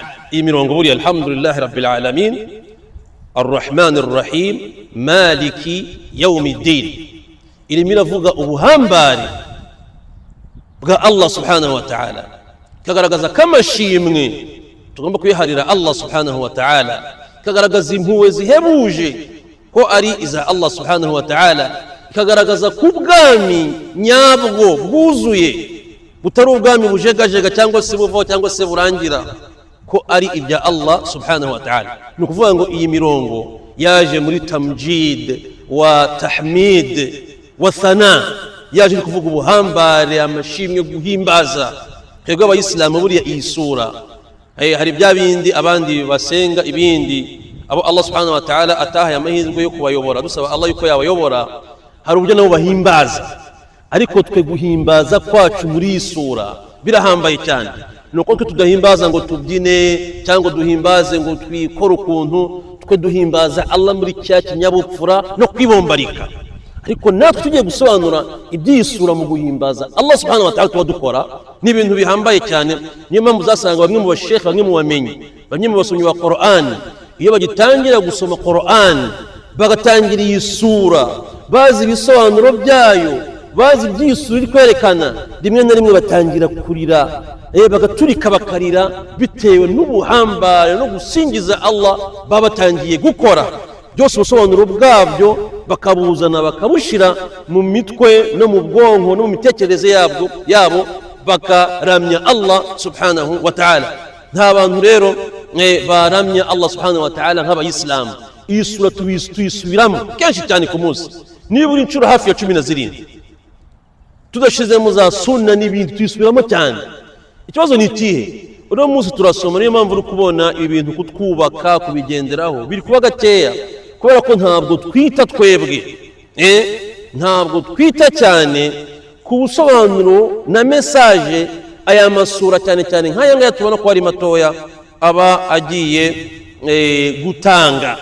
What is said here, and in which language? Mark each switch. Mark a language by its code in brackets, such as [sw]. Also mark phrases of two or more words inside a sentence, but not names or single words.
[rw] Iyi mirongo buri [ar] الحمد لله رب العالمين الرحمن الرحيم مالك يوم الدين [rw] irimo iravuga ubuhambare bwa [ar] الله سبحانه وتعالى, [rw] kagaragaza kamashimwe tugomba kwiharira [ar] الله سبحانه وتعالى, [rw] kagaragaza impuwe zihebuje ko ari iza [ar] الله سبحانه وتعالى, [rw] kagaragaza kubwami nyabwo bwuzuye butari ubwami bujegajega cyangwa se buvaho cyangwa se burangira, ko ari ibya [ar] الله سبحانه وتعالى. [rw] Ni ukuvuga ngo iyi mirongo yaje muri [ar] تمجيد وتحميد وثناء, [rw] yaje kuvuga ubuhambare, amashimwe, guhimbaza. Twebwe abayisilamu buriya iyi sura hari bya bindi abandi basenga ibindi, abo [ar] الله سبحانه وتعالى [rw] atahaye amahirwe yo kubayobora, dusaba Allah yuko yabayobora, hari uburyo nabo bahimbaza. Ariko twe guhimbaza kwacu muri iyi sura birahambaye cyane. Nuko tudahimbaza ngo tubyine cyangwa duhimbaze ngo twikore ukuntu twe duhimbaza Allah muri cya kinyabupfura no kwibombarika. Ariko natwe tugiye gusobanura ibyisura mu guhimbaza [ar] الله سبحانه وتعالى [rw] dukora ni ibintu bihambaye cyane. Niyo mpamvu uzasanga bamwe mu bashekhe, bamwe mu bamenyi, bamwe mu basomyi ba Qur'an, iyo bagitangira gusoma Qur'an bagatangira iyi sura bazi ibisobanuro byayo, bazi ibyisura iri kwerekana, rimwe na rimwe batangira kurira, bagaturika bakarira bitewe n'ubuhambare no gusingiza Allah babatangiye gukora. Byose ubusobanuro bwabyo bakabuzana bakabushira mu mitwe no mu bwonko no mu mitekerereze yabo bakaramya [ar] الله سبحانه وتعالى. [rw] Nta bantu rero baramya [ar] الله سبحانه وتعالى [rw] nk'abayisilamu. Iyi sura tuyisubiramo kenshi cyane ku munsi, nibura inshuro hafi ya 17 tudashizemo za sunna n'ibindi tuyisubiramo cyane. Ikibazo ni ikihe? Uno munsi turasoma, niyo mpamvu uri kubona ibintu kutwubaka kubigenderaho biri kuba gakeya, kubera ko ntabwo twita twebwe, ntabwo twita cyane ku busobanuro na message aya masura cyane cyane nk'aya ngaya tubona ko ari matoya aba agiye gutanga.